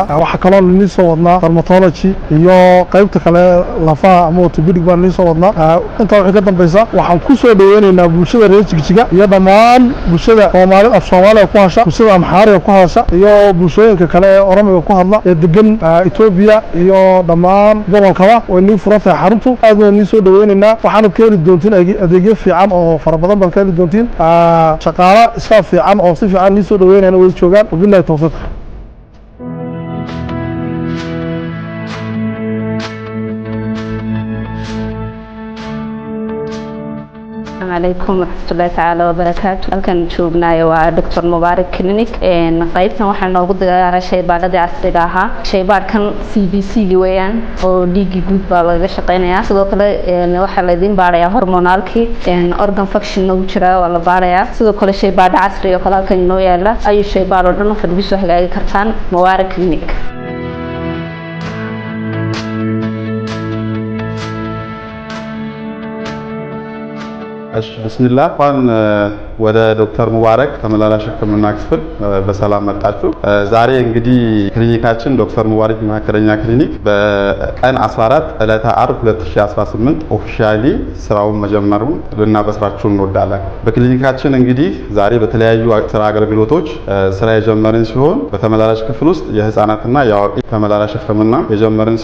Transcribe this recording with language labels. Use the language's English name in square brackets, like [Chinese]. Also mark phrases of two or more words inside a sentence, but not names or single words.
[Somali] waxa kale oo la soo wadnaa dermatology iyo qaybta kale lafaha ama orthopedic baan la soo wadnaa inta wixii ka dambaysa waxaan ku soo dhaweynaynaa bulshada reer Jigjiga iyo dhammaan bulshada Soomaaliya ku hasha bulshada Amxaariga ku hasha iyo bulshooyinka kale ee Oromiga ku hadla ee degan Ethiopia iyo dhammaan gobolkaba oo inii furantay xaruntu aad baan soo dhaweynaynaa waxaan ka heli doontiin adeegyo fiican oo fara badan baan ka heli doontiin shaqaale iska fiican oo si fiican soo dhaweynayna way joogaan wabillahi tawfiiq [Arabic] عليكم ورحمة الله تعالى وبركاته. [Somali] halkan joognaayo waa Dr. Mubarak Clinic qaybtan waxaan noogu diyaaray shaybaadhada casriga ah shaybaadhkan CBC weeyaan oo dhiigi guud baa laga shaqeynayaa sidoo kale waxa la idin baarayaa hormonalki [English] organ function [Somali] oo jira waa la baarayaa sidoo kale shaybaadh casri oo kale halkan inoo yaala ayu shaybaadh oo dhan waxaad soo hagaagi kartaan Mubarak Clinic. [Arabic] بسم الله طبعا [Amharic] ወደ ዶክተር ሙባረክ ተመላላሽ ህክምና ክፍል በሰላም መጣችሁ። ዛሬ እንግዲህ ክሊኒካችን ዶክተር ሙባረክ ማከረኛ ክሊኒክ በቀን 14 ዕለተ ዓርብ 2018 ኦፊሻሊ ስራውን መጀመሩን ልናበስራችሁ እንወዳለን። በክሊኒካችን እንግዲህ ዛሬ በተለያዩ ስራ አገልግሎቶች ስራ የጀመርን ሲሆን በተመላላሽ ክፍል ውስጥ የህፃናትና የአዋቂ ተመላላሽ ህክምና የጀመርን